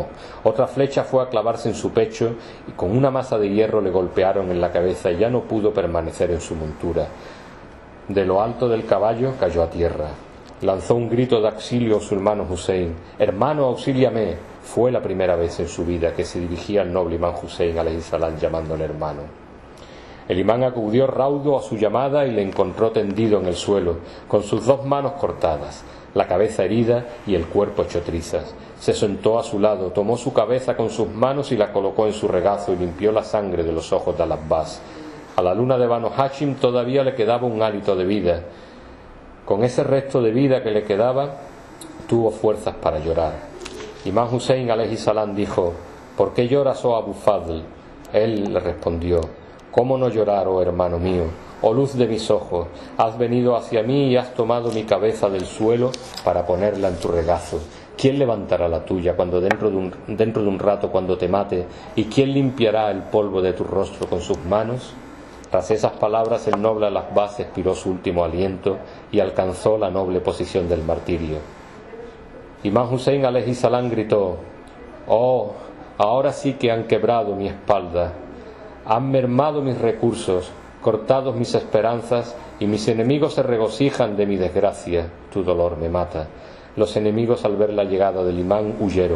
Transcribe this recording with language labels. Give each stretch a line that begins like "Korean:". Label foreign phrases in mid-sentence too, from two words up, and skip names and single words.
Spanish: Otra flecha fue a clavarse en su pecho y con una masa de hierro le golpearon en la cabeza y ya no pudo permanecer en su montura. De lo alto del caballo cayó a tierra. Lanzó un grito de auxilio a su hermano Hussein: hermano, auxíliame. Fue la primera vez en su vida que se dirigía al noble imán Hussein
Arabic: عليه السلام
Spanish: llamándole hermano. El imán acudió raudo a su llamada y le encontró tendido en el suelo, con sus dos manos cortadas, la cabeza herida y el cuerpo hecho trizas. Se sentó a su lado, tomó su cabeza con sus manos y la colocó en su regazo y limpió la sangre de los ojos de Al-Abbas. A la luna de Banu Hashim todavía le quedaba un hálito de vida. Con ese resto de vida que le quedaba, tuvo fuerzas para llorar. Imán Hussein
Arabic: عليه السلام
Spanish: dijo: ¿por qué lloras, oh Abu Fadl? Él le respondió: ¿cómo no llorar, oh hermano mío? Oh luz de mis ojos, has venido hacia mí y has tomado mi cabeza del suelo para ponerla en tu regazo. ¿Quién levantará la tuya cuando dentro de un rato cuando te mate? ¿Y quién limpiará el polvo de tu rostro con sus manos? Tras esas palabras el noble Al-Abbas expiró su último aliento y alcanzó la noble posición del martirio. Imán Hussein
Arabic: عليه السلام
Spanish: gritó: oh, ahora sí que han quebrado mi espalda, han mermado mis recursos, cortado mis esperanzas y mis enemigos se regocijan de mi desgracia. Tu dolor me mata. Los enemigos al ver la llegada del imán huyeron.